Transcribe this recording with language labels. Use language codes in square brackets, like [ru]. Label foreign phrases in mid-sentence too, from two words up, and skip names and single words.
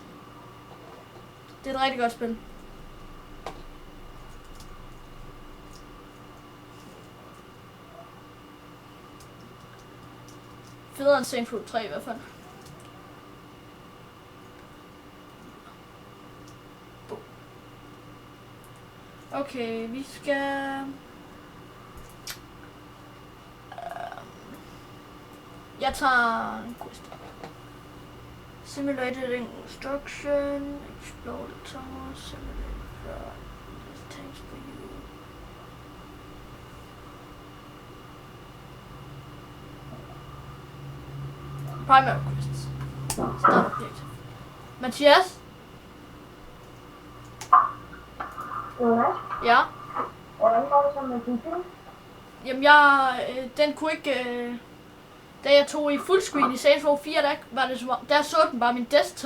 [da] Det er et rigtig godt spil. Federe end Saints Row 3 i hvert fald. Okay, vi skal... Jeg tager en quest. [en] Simulated instruction, explore the tower, simulated tanks for you. Primary quests. Start objective. [da] Mathias? Ja? Hvordan går det så med din film? Jamen den kunne ikke... Da jeg tog i fullscreen i Saints Row 4, der så den bare min desktop.